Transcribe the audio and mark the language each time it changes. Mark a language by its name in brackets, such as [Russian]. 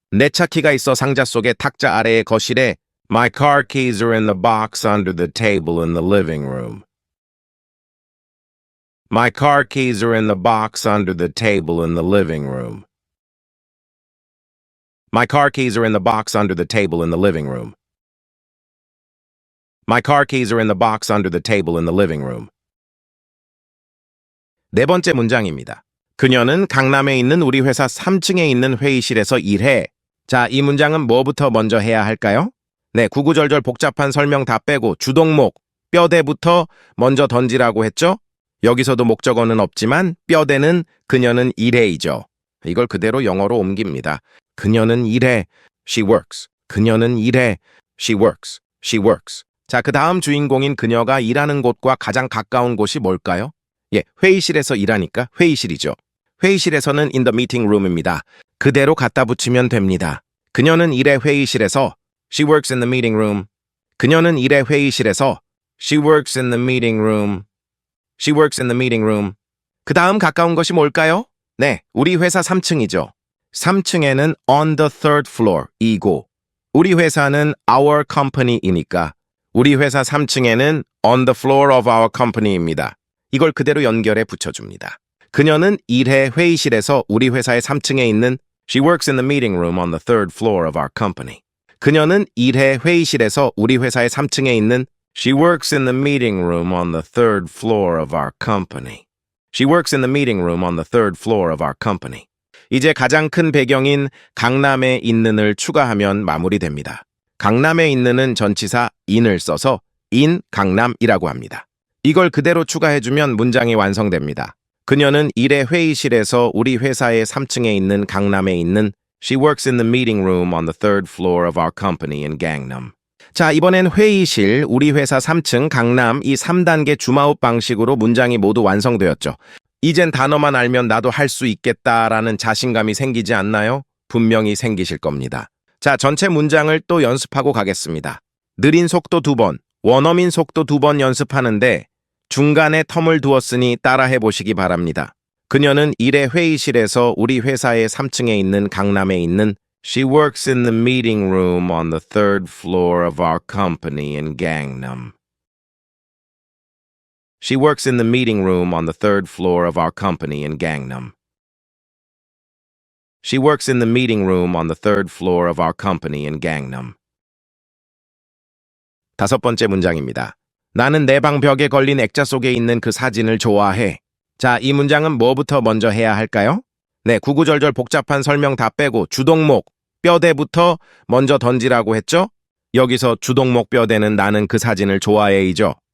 [Korean] 내 차 키가 있어 상자 속에 탁자 아래의 거실에. [English] My car keys are in the box under the table in the living room. My car keys are in the box under the table in the living room. My car keys are in the box under the table in the living room. My car keys are in the box under the table in the living room. [Korean] 네 번째 문장입니다. 그녀는 강남에 있는 우리 회사 3층에 있는 회의실에서 일해. 자, 이 문장은 뭐부터 먼저 해야 할까요? 네, 구구절절 복잡한 설명 다 빼고 주동목, 뼈대부터 먼저 던지라고 했죠? 여기서도 목적어는 없지만 뼈대는 그녀는 일해이죠. 이걸 그대로 영어로 옮깁니다. 그녀는 일해. [English] She works. 그녀는 일해. She works. She works. [Korean] 자, 그 다음 주인공인 그녀가 일하는 곳과 가장 가까운 곳이 뭘까요? 예, 회의실에서 일하니까 회의실이죠. 회의실에서는 [English] in the meeting room [Korean] 입니다. 그대로 갖다 붙이면 됩니다. 그녀는 일해 회의실에서. [English] She works in the meeting room. [Korean] 그녀는 일해 회의실에서. [English] She works in the meeting room. She works in the meeting room. [Korean] 그 다음 가까운 것이 뭘까요? 네, 우리 회사 3층이죠. 3층에는 [English] on the third floor [Korean] 이고, 우리 회사는 [English] our company [Korean] 이니까 우리 회사 3층에는 [English] on the floor of our company [Korean] 입니다. 이걸 그대로 연결해 붙여줍니다. 그녀는 일해 회의실에서 우리 회사의 3층에 있는 [English] She works in the meeting room on the third floor of our company. [Korean] 그녀는 일해 회의실에서 우리 회사의 3층에 있는 [English] She works in the meeting room on the third floor of our company. She works in the meeting room on the third floor of our company. [Korean] 이제 가장 큰 배경인 강남에 있는을 추가하면 마무리됩니다. 강남에 있는은 전치사 in을 써서 in 강남이라고 합니다. 이걸 그대로 추가해주면 문장이 완성됩니다. 그녀는 일해 회의실에서 우리 회사의 3층에 있는 강남에 있는 [English] She works in the meeting room on the third floor of our company in Gangnam. [Korean] 자, 이번엔 회의실, 우리 회사 3층, 강남 이 3단계 줌아웃 방식으로 문장이 모두 완성되었죠. 이젠 단어만 알면 나도 할 수 있겠다라는 자신감이 생기지 않나요? 분명히 생기실 겁니다. 자, 전체 문장을 또 연습하고 가겠습니다. 느린 속도 2번, 원어민 속도 2번 연습하는데 중간에 텀을 두었으니 따라해 보시기 바랍니다. 그녀는 일해 회의실에서 우리 회사의 3층에 있는 강남에 있는 [English] She works in the meeting room on the third floor of our company in Gangnam. She works in the meeting room on the third floor of our company in Gangnam. She works in the meeting room on the third floor of our company in Gangnam. [Korean] 다섯 번째 문장입니다. 나는 내 방 벽에 걸린 액자 속에 있는 그 사진을 좋아해. 자, 이 문장은 뭐부터 먼저 해야 할까요? 네, 구구절절 복잡한 설명 다 빼고 주동목, 뼈대부터 먼저 던지라고 했죠? 여기서 주동목 뼈대는 나는 그 사진을 좋아해이죠.